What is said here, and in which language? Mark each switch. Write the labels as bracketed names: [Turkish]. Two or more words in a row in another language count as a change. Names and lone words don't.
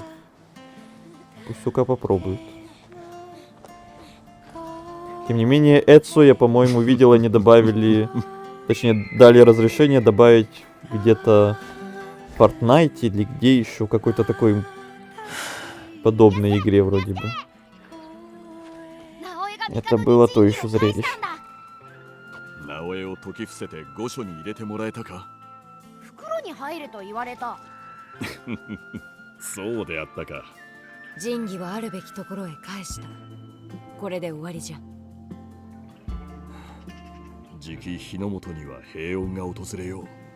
[Russian] Пусть только попробуют. Тем не менее, Эцу, я, по-моему, видел, они добавили... Точнее, дали разрешение добавить где-то в Fortnite или где еще какой-то такой подобной игре вроде бы. Это было то еще зрелище. [Japanese] 直江を解き伏せて御所に入れてもらえたか？袋に入れと言われた。そうであったか。仁義はあるべきところへ返した。これで終わりじゃ。じき日の本には平穏が訪れよう。